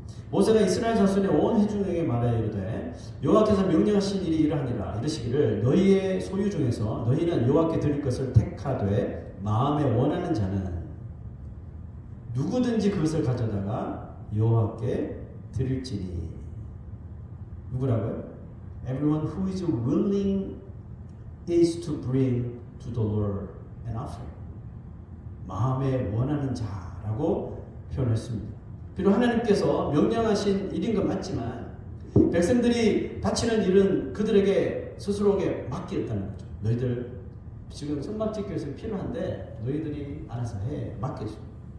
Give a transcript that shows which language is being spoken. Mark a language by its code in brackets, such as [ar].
[ko] 모세가 이스라엘 자손의 온 회중에게 말하여 이르되 여호와께서 명령하신 일이 이러하니라. 이르시기를 너희의 소유 중에서 너희는 여호와께 드릴 것을 택하되 마음에 원하는 자는 누구든지 그것을 가져다가 여호와께 드릴지니. 누구라고요? [en] Everyone who is willing is to bring to the Lord an offering. [ko] 마음에 원하는 자라고 표현했습니다. 비록 하나님께서 명령하신 일인 건 맞지만 백성들이 바치는 일은 그들에게 스스로에게 맡겼다는 거죠. 너희들 지금 성막 짓기 위해서 필요한데 너희들이 알아서 해. 맡겼습니다.